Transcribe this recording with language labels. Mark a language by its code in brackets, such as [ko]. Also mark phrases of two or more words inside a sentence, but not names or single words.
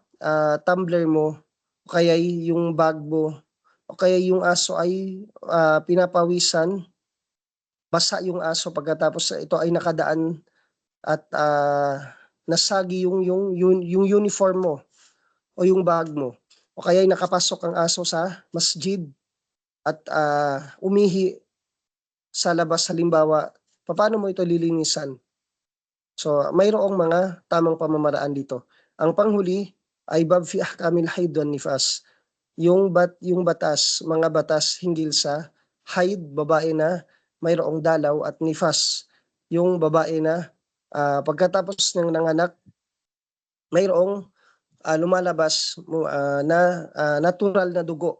[tl] tumbler mo, o kaya yung bag mo, o kaya yung aso ay pinapawisan, basa yung aso pagkatapos ito ay nakadaan at nasagi yung uniform mo o yung bag mo, o kaya nakapasok ang aso sa masjid at umihi sa labas halimbawa, paano mo ito lilinisan? So mayroong mga tamang pamamaraan dito. Ang panghuli ay [ar] باب في أحكام الحيض والنفاس. [tl] Yung mga batas hinggil sa haid, babae na mayroong dalaw, at nifas, yung babae na pagkatapos ng nanganak, mayroong lumalabas na natural na dugo.